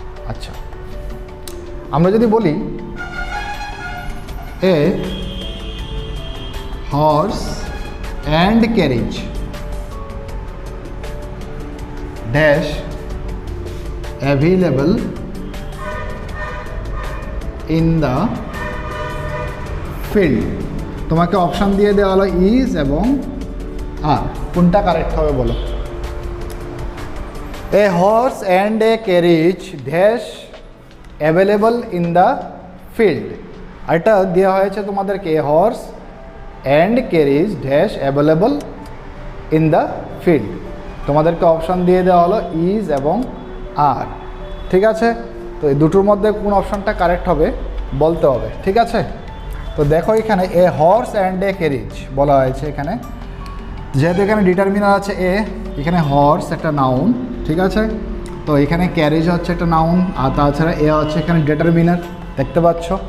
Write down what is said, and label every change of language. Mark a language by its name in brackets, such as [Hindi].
[Bangla] আচ্ছা, আমরা যদি বলি [English] a horse and carriage dash available in the field, [Bangla] তোমাকে অপশান দিয়ে দেওয়া হলো ইজ এবং আর, কোনটা কারেক্ট হবে বলো? [English] A horse and a carriage dash available in the field, [Bangla] এটা দেওয়া হয়েছে তোমাদেরকে [English] a horse and carriage dash available in the field, [Bangla] তোমাদেরকে অপশান দিয়ে দেওয়া হলো ইজ এবং আর। ঠিক আছে, তো এই দুটোর মধ্যে কোন অপশানটা কারেক্ট হবে বলতে হবে। ঠিক আছে, তো দেখো এখানে [English] a horse and a carriage [Bangla] বলা হয়েছে। এখানে যেহেতু এখানে ডিটারমিনার আছে এ, এখানে হর্স একটা নাউন, ঠিক আছে, তো এখানে ক্যারিজ হচ্ছে একটা নাউন, আর তাছাড়া এ হচ্ছে এখানে ডিটারমিনার, দেখতে পাচ্ছ।